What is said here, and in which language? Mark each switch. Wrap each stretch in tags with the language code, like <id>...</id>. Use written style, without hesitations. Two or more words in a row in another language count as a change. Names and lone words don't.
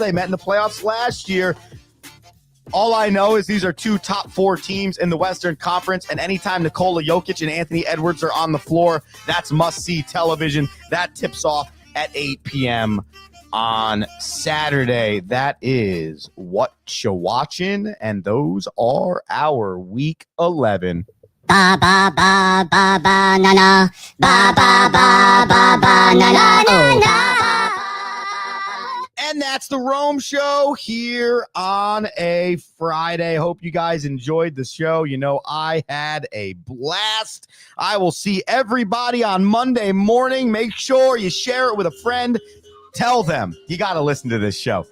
<en>They met in the playoffs last year. All I know is these are 2 top 4 teams in the Western Conference, and anytime Nikola Jokic and Anthony Edwards are on the floor, that's must-see television. That tips off at 8 p.m. on Saturday. That is what you watching, and those are our Week 11 Ba ba ba ba ba na na. Ba ba ba ba ba na na na na. And that's the Rome Show here on a Friday. Hope you guys enjoyed the show. You know, I had a blast. I will see everybody on Monday morning. Make sure you share it with a friend. Tell them you got to listen to this show.</en>